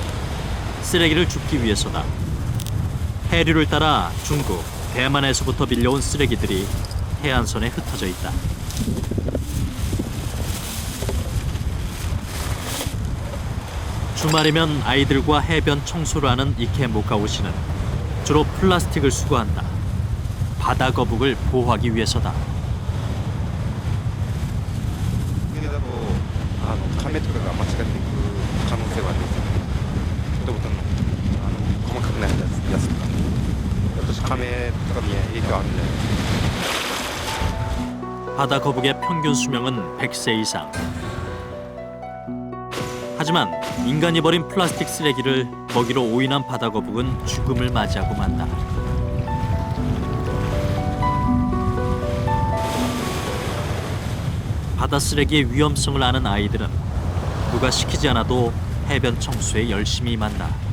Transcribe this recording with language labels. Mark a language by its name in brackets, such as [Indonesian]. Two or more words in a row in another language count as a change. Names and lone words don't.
[Korean] 쓰레기를 줍기 위해서다. 해류를 따라 중국, 대만에서부터 밀려온 쓰레기들이 해안선에 흩어져 있다. 주말이면 아이들과 해변 청소를 하는 이케모카오시는 주로 플라스틱을 수거한다. 바다 거북을 보호하기 위해서다. [Japanese] カメとかが間違っていく可能性はありますよね。ペットボトルの細かくないやつとか、私カメとかに影響あるんで。 [Korean] 바다 거북의 평균 수명은 100세 이상. 하지만 인간이 버린 플라스틱 쓰레기를 먹이로 오인한 바다 거북은 죽음을 맞이하고 만다. 바다 쓰레기의 위험성을 아는 아이들은 누가 시키지 않아도 해변 청소에 열심히 임한다.